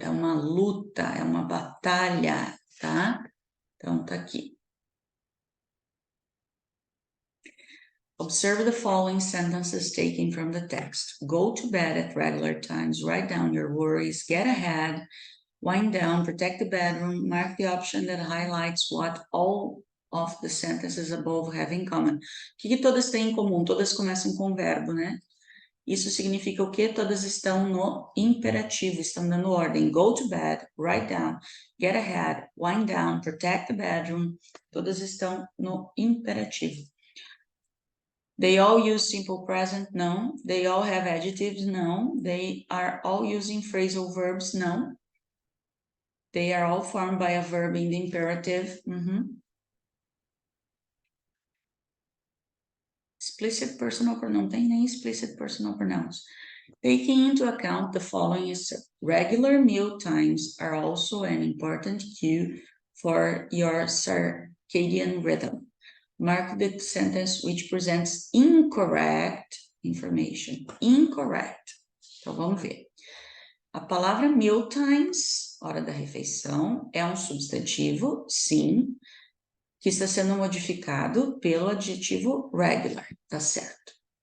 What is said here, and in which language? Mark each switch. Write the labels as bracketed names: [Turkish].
[Portuguese] É uma luta, é uma batalha, tá? Então, tá aqui. [English] Observe the following sentences taken from the text. Go to bed at regular times, write down your worries, get ahead, wind down, protect the bedroom, mark the option that highlights what all of the sentences above have in common. [Portuguese] O que todas têm em comum? Todas começam com verbo, né? Isso significa o quê? Todas estão no imperativo, estão dando ordem. [English] Go to bed, write down, get ahead, wind down, protect the bedroom. [Portuguese] Todas estão no imperativo. [English] They all use simple present? No. They all have adjectives? No. They are all using phrasal verbs? No. They are all formed by a verb in the imperative? Explicit personal pronoun, [Portuguese] não tem nem [English] explicit personal pronouns. Taking into account the following is regular meal times are also an important cue for your circadian rhythm. Mark the sentence which presents incorrect information. [Portuguese] Incorrect. Então, vamos ver. A palavra meal times, hora da refeição, é um substantivo, sim, que está sendo modificado pelo adjetivo regular, tá certo?